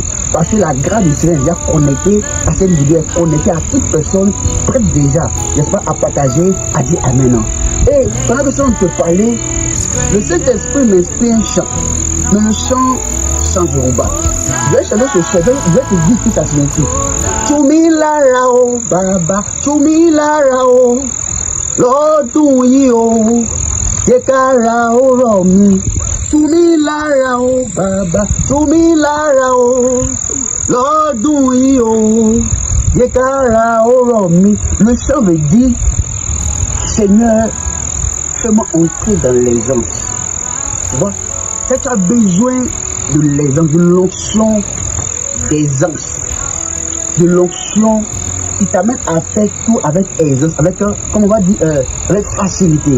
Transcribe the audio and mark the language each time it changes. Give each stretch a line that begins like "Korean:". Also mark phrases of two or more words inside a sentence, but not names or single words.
French: Parce que la grâce du Seigneur est déjà connectée à cette vidéo, est connectée à toute personne prête déjà, n'est-ce pas, à partager, à dire Amen. Et pendant que je suis en train de te parler, le Saint-Esprit m'inspire un chant. Mais le chant Yoruba. Je vais chanter ce chant, je vais te dire qui ça signifie.
Yoruba: Tumilarao, Baba, Tumilarao, lọ́dún yìí o, jẹ́ kára ó rọ̀ mí. Tumilarao, Baba, Tumilarao, lọ́dún yìí o, jẹ́ kára ó rọ̀ mí.
French: Le chant veut dire, Seigneur, fais-moi entrer dans l'aisance. Tu vois, quand tu as besoin de l'aisance, de l'onction d'aisance, de l'onction qui t'amène à faire tout avec aisance, avec, comme on va dire, avec facilité.